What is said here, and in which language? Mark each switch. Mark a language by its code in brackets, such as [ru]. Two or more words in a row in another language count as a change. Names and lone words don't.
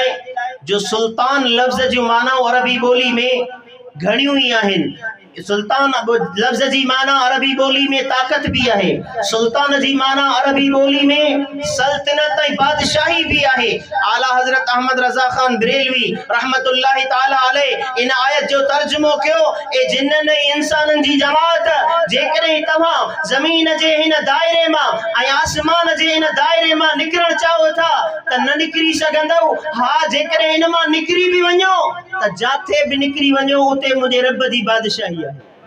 [sd] जो सुल्तान लफ़्ज़ जी माना अरबी ॿोली में घणियूं ई आहिनि। सुल्तान लफ़्ज़ जी माना अरबी ॿोली में ताक़त भी आहे, सुल्तान जी माना अरबी ॿोली में सल्तनत ऐं बादशाही भी आहे। आला हज़रत अहमद रज़ा खान बरेलवी [ar] رحمة الله تعالى عليه [sd] इन आयत जो तर्जुमो कयो ए जिन्ननि ऐं इंसाननि जी जमात, जेकॾहिं तव्हां ज़मीन जे हिन दायरे मां ऐं आसमान जे हिन दायरे मां निकिरणु चाहियो था त न निकिरी सघंदव। हा, जेकॾहिं इन मां निकिरी बि वञो त जाथे बि निकिरी वञो उते मुंहिंजे रब जी बादशाही आहे।